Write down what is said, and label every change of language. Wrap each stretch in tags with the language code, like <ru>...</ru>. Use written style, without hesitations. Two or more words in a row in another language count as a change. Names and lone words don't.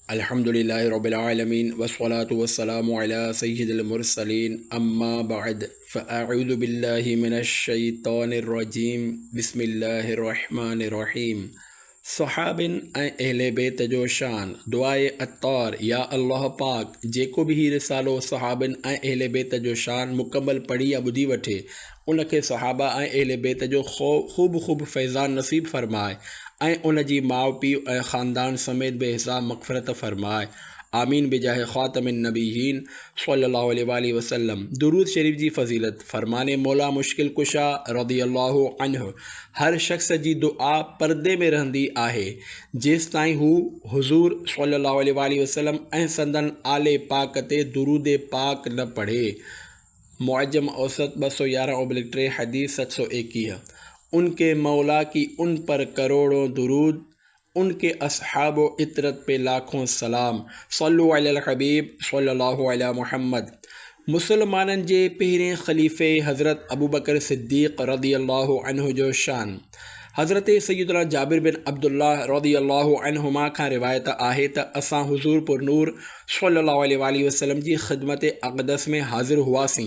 <ar>الحمد لله رب العالمين والصلاة والسلام على سيد المرسلين أما بعد فأعوذ بالله من الشيطان الرجيم بسم الله الرحمن الرحيم.</ar> <sd>सहाबिन ऐं अहले बैत जो शान दुआए अत्तार या अल्लाह पाक जेको भी रिसालो सहाबिन ऐं अहले बैत जो शान मुकम्मल पढ़ी या ॿुधी वठे उनखे सहाबा ऐं अहले बैत जो ख़ूब फैज़ान नसीब फ़रमाए ऐं उन जी माउ पीउ ऐं ख़ानदान समेत बेहिसाब मग़फ़िरत फ़रमाए।</sd> <ar>آمين بجاه خاتم النبيين صلى الله عليه وسلم.</ar> <sd>दुरूद शरीफ जी फ़ज़ीलत फ़रमाने मौला मुश्किल कुशा</sd> <ar>رضي الله عنه</ar> <sd>हर शख़्स जी दुआ पर्दे में रहंदी आहे जेसिताईं हू हुज़ूर</sd> <ar>صلى الله عليه وسلم</ar> <sd>ऐं संदन आले पाक ते दुरूद पाक न पढ़े। मुअज्जम औसत 211/3 हदीस 721।</sd> <ur>ان کے مولیٰ کی ان پر کروڑوں درود، ان کے اصحاب و عترت پہ لاکھوں سلام.</ur> <ar>صلوا على الحبيب صلى الله على محمد.</ar> <sd>मुसलमानन जे पहिरें ख़लीफ़े हज़रत अबू बकर सिद्दीक़</sd> <ar>رضي الله عنه</ar> <sd>जो शान। हज़रत सैयदना जाबिर बिन अब्दुल्लाह</sd> <ar>رضي الله عنهما</ar> <sd>खां रिवायत आहे त असां हुज़ूर पुरनूर</sd> <ar>صلى الله عليه وسلم</ar> <sd>जी ख़िदमत अक़दस में हाज़िर हुआसीं।</sd>